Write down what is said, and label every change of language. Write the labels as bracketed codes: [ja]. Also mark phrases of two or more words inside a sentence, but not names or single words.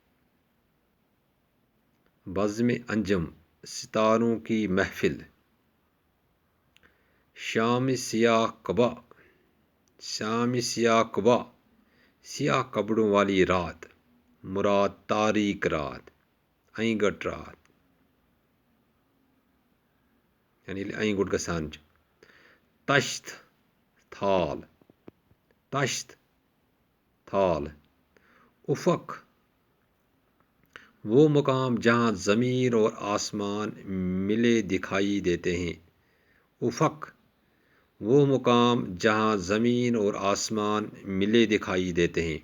[ur] بزم انجم ستاروں کی محفل، شام سیاہ قبا، شام سیاہ قبا، سیاہ کپڑوں والی رات، مراد تاریک رات، اینگٹ رات یعنی [ks] اینگٹ گژھان چھِ۔ [ur] تشت تھال، تشت تھال، افق وہ مقام جہاں زمین اور آسمان ملے دکھائی دیتے ہیں، افق وہ مقام جہاں زمین اور آسمان ملے دکھائی دیتے ہیں۔